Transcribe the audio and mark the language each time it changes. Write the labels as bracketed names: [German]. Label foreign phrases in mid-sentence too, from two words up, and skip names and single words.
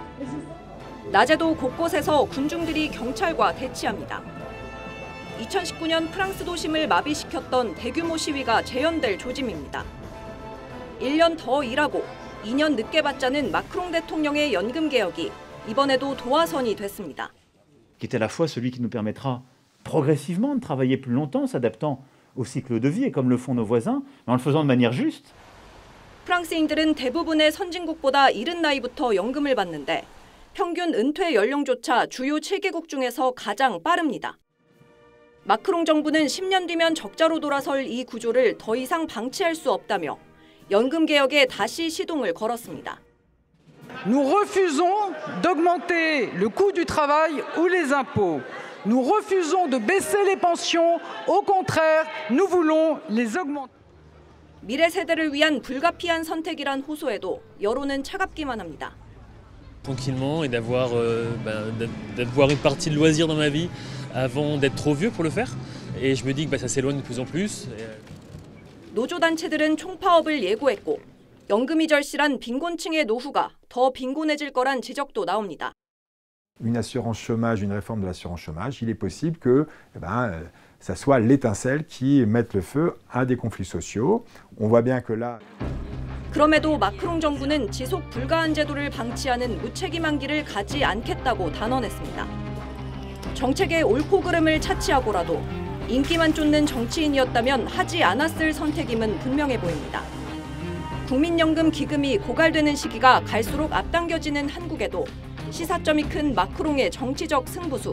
[Korean] 낮에도 곳곳에서 군중들이 경찰과 대치합니다. 2019년 프랑스 도심을 마비시켰던 대규모 시위가 재현될 조짐입니다. 1년 더 일하고 2년 늦게 받자는 마크롱 대통령의 연금 개혁이 이번에도 도화선이 됐습니다. [French] qui est à la fois celui qui nous permettra progressivement de travailler plus longtemps, s'adaptant au cycle de vie, et comme le font nos voisins, mais en le faisant de manière juste. [Korean] 프랑스인들은 대부분의 선진국보다 이른 나이부터 연금을 받는데 평균 은퇴 연령조차 주요 7개국 중에서 가장 빠릅니다. 마크롱 정부는 10년 뒤면 적자로 돌아설 이 구조를 더 이상 방치할 수 없다며 연금 개혁에 다시 시동을 걸었습니다. [French] Nous refusons d'augmenter le coût du travail ou les impôts. Nous refusons de baisser les pensions. Au contraire, nous voulons les augmenter. [Korean] 미래 세대를 위한 불가피한 선택이란 호소에도 여론은 차갑기만 합니다. [French] Tranquillement et d'avoir une partie de loisir dans ma vie avant d'être trop vieux pour le faire. Et je me dis que ça s'éloigne de plus en plus. [Korean] 노조 단체들은 총파업을 예고했고 연금이 절실한 빈곤층의 노후가 더 빈곤해질 거란 지적도 나옵니다. [French] Une assurance chômage, une réforme de l'assurance chômage, il est possible que ça soit l'étincelle qui mette le feu à des conflits sociaux. On voit bien que là. [Korean] 그럼에도 마크롱 정부는 지속 불가한 제도를 방치하는 무책임한 길을 가지 않겠다고 단언했습니다. 정책의 옳고 그름을 차치하고라도 인기만 쫓는 정치인이었다면 하지 않았을 선택임은 분명해 보입니다. 국민연금 기금이 고갈되는 시기가 갈수록 앞당겨지는 한국에도 시사점이 큰 마크롱의 정치적 승부수.